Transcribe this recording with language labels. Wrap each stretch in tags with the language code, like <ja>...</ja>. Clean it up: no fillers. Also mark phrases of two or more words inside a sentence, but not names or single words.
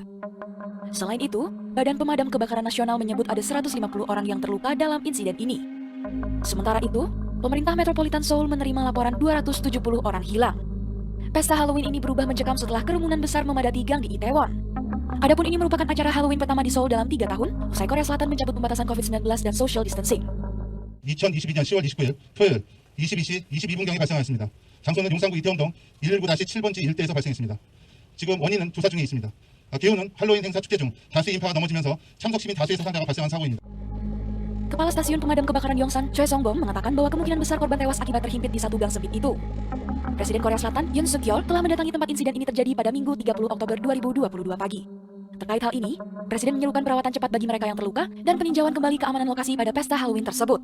<id>Selain itu, Badan Pemadam Kebakaran Nasional menyebut ada 150 orang yang terluka dalam insiden ini. Sementara itu, pemerintah Metropolitan Seoul menerima laporan 270 orang hilang. Pesta Halloween ini berubah mencekam setelah kerumunan besar memadati gang di Itaewon. Adapun ini merupakan acara Halloween pertama di Seoul dalam 3 tahun, usai Korea Selatan mencabut pembatasan COVID-19 dan</id> <en>social distancing.</en> <ko>2022년 10월 29일 토요일 22시 22분경에 발생하였습니다. 장소는 용산구 이태원동 119-7번지 일대에서 발생했습니다. 지금 원인은 조사 중에 있습니다. 기온은 할로윈 행사 축제 중 다수의 인파가 넘어지면서 참석 시민 다수의 사상자가 발생한 사고입니다.</ko> <id>Kepala Stasiun Pemadam Kebakaran Yongsan, Choi Songbom, mengatakan bahwa kemungkinan besar korban tewas akibat terhimpit di satu gang sempit itu. Presiden Korea Selatan, Yoon Suk Yeol, telah mendatangi tempat insiden ini terjadi pada Minggu 30 Oktober 2022 pagi. Terkait hal ini, Presiden menyerukan perawatan cepat bagi mereka yang terluka dan peninjauan kembali keamanan lokasi pada pesta Halloween tersebut.</id>